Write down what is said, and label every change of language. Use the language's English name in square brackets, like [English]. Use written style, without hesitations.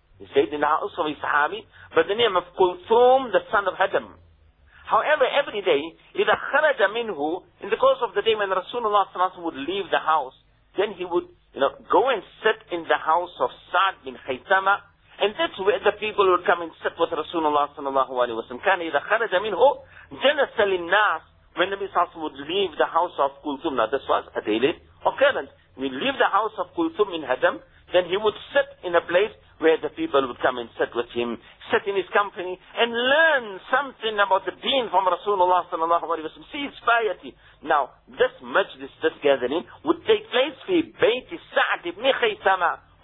[English] He stayed in the house of a Sahabi by the name of Kulthum, the son of Hadam. However, every day, [Arabic] إِذَا خَرَجَ مِنْهُ, [English] in the course of the day when Rasulullah s.a.w. would leave the house, then he would, you know, go and sit in the house of Sa'd bin Khaitama, and that's where the people would come and sit with Rasulullah s.a.w. [Arabic] كَانَ إِذَا خَرَجَ مِنْهُ جَنَسَ لِلنَّاسِ, [English] when Nabi s.a.w. would leave the house of Kulthum. Now this was a daily occurrence. We'd leave the house of Kulthum in Hadam, then he would sit in a place where the people would come and sit with him, sit in his company, and learn something about the deen from Rasulullah sallallahu alaihi wasallam. See his piety. Now, this majlis, this gathering, would take place fi bayt Sa'd ibn Khaytama.